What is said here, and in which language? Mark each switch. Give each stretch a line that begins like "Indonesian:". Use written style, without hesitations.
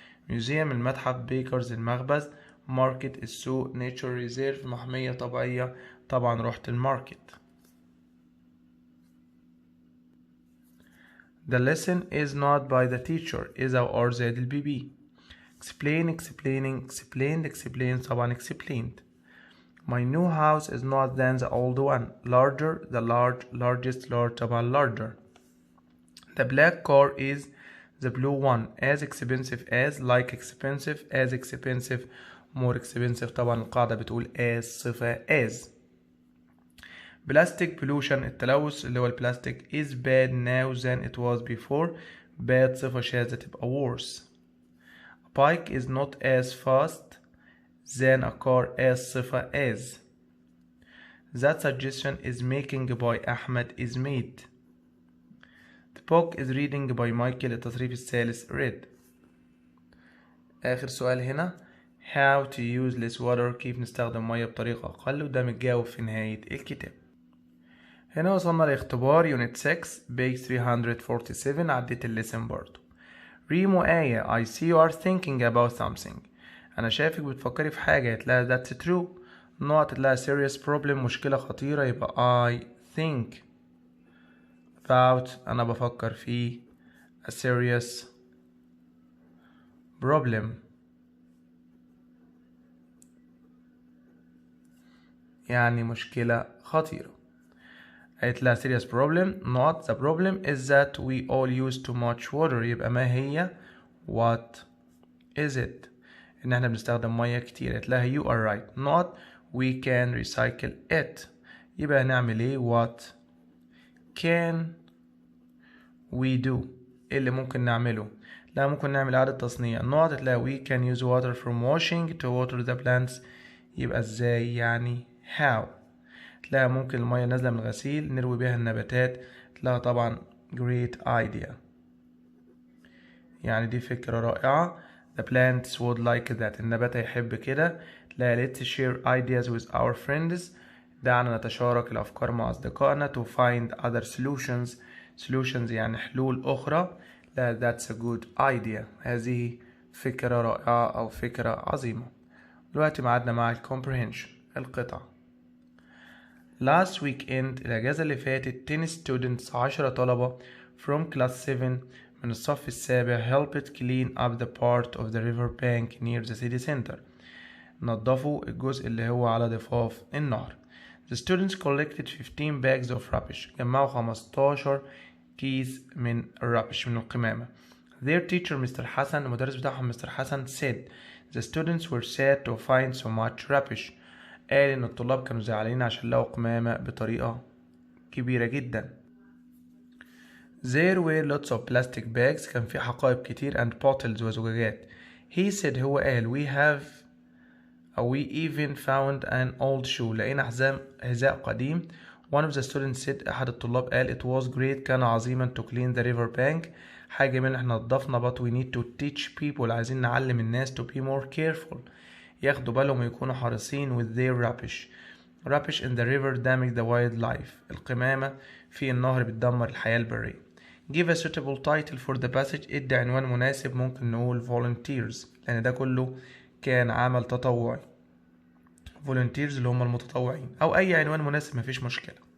English: museum المتحف bakers المخبز market السوق nature reserve محمية طبيعية
Arabic: طبعا رحت الماركت.
English: the lesson is not by the teacher إذا or زائد البي P. explain explaining explained explained طبعا explained. my new house is not than the old one larger the largest large طبعا larger. the black car is the blue one as expensive as like expensive as expensive more expensive
Arabic: طبعا القاعدة بتقول
English: as صفة as. plastic pollution
Arabic: التلوث اللي هو البلاستيك
English: is bad now than it was before bad
Arabic: صفة شاذة تبقى
English: worse. a bike is not as fast than a car as صفة as. that suggestion is making by Ahmed is made. the book is reading by Michael
Arabic: التصريف الثالث
English: read.
Arabic: آخر سؤال هنا
English: how to use less water
Arabic: كيف نستخدم مية بطريقة أقل وده متجاوب في نهاية الكتاب. هنا وصلنا لاختبار يونت 6 page 347 عديت الليسن برضو.
English: ريمو آية I see you are thinking about something
Arabic: أنا شايفك بتفكري في حاجة هتلاقي
English: that's true. نقط هتلاقي serious problem
Arabic: مشكلة خطيرة
English: يبقى I think about
Arabic: أنا بفكر في
English: a serious problem يعني مشكلة خطيرة. قالت لها serious problem not the problem is that we all use too much water يبقى ما هي what is it
Arabic: إن احنا بنستخدم مية كتير.
English: قالت لها you are right not we can recycle it يبقى هنعمل ايه what can we do
Arabic: ايه اللي ممكن نعمله. لا ممكن نعمل إعادة تصنيع.
English: not قالت لها we can use water from washing to water the plants
Arabic: يبقى ازاي يعني
English: how.
Arabic: تلاقي ممكن المية نازلة من الغسيل نروي بيها النباتات. تلاقي طبعا
English: great idea
Arabic: يعني دي فكرة رائعة.
English: the plants would like that
Arabic: النبات هيحب كده.
English: تلاقي let's share ideas with our friends
Arabic: دعنا نتشارك الأفكار مع أصدقائنا
English: to find other solutions يعني حلول أخرى.
Arabic: لا
English: that's a good idea
Arabic: هذه فكرة رائعة أو فكرة عظيمة. دلوقتي معادنا مع comprehension القطع.
English: last weekend
Arabic: الأجازة اللي فاتت
English: 10 students 10 طلبة from class 7
Arabic: من الصف السابع
English: helped clean up the part of the river bank near the city center
Arabic: نظفوا الجزء اللي هو على ضفاف النهر.
English: the students collected 15 bags of rubbish
Arabic: جمعوا 15 كيس من الرابش من القمامة.
English: their teacher mister Hasan
Arabic: المدرس بتاعهم
English: mister حسن said the students were sad to find so much rubbish
Arabic: قال إن الطلاب كانوا زعلانين عشان لقوا قمامة بطريقة كبيرة جدا.
English: there were lots of plastic bags
Arabic: كان في حقائب كتير
English: and bottles وزجاجات. he said
Arabic: هو قال
English: we have أو we even found an old shoe.
Arabic: لقينا حذاء قديم.
English: One of the students said.
Arabic: أحد الطلاب قال
English: it was great.
Arabic: كان عظيما
English: to clean the river bank.
Arabic: حاجة من احنا نضفنا
English: but we need to teach people.
Arabic: عايزين نعلم الناس
English: to be more careful.
Arabic: ياخدوا بالهم ويكونوا حريصين
English: with their rubbish. Rubbish in the river damage the wildlife.
Arabic: القمامة في النهر بتدمر الحياة البرية.
English: Give a suitable title for the passage.
Arabic: ادي عنوان مناسب. ممكن نقول volunteers لأن ده كله كان عمل تطوعي. volunteers اللي هم المتطوعين أو أي عنوان مناسب مفيش مشكلة.